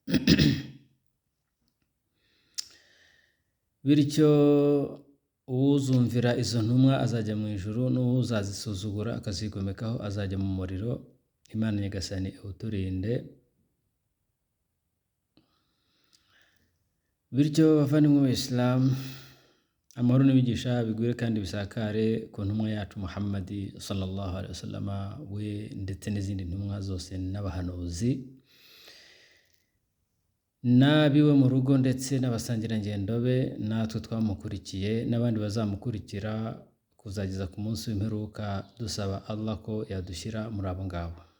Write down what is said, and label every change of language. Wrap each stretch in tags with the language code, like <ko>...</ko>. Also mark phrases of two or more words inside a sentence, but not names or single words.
<rw>Bityo uwuzumvira izo ntumwa azajya mu ijuru, n'uwuzazisuzugura akazigomekaho azajya mu muriro. Imana Nyagasani uturinde. Bityo bavandimwe b'Islam, amahoro n'imigisha bigwire kandi bisakare ku ntumwa yacu Muhammad</rw> <ar>صلى الله عليه وسلم</ar> <rw>we ndetse n'izindi ntumwa zose n'abahanuzi n'abiwe mu rugo ndetse n'abasangirangendo be, natwe twamukurikiye n'abandi bazamukurikira kuzageza ku munsi w'imperuka, dusaba Allah ko yadushyira muri abo ngabo.</rw>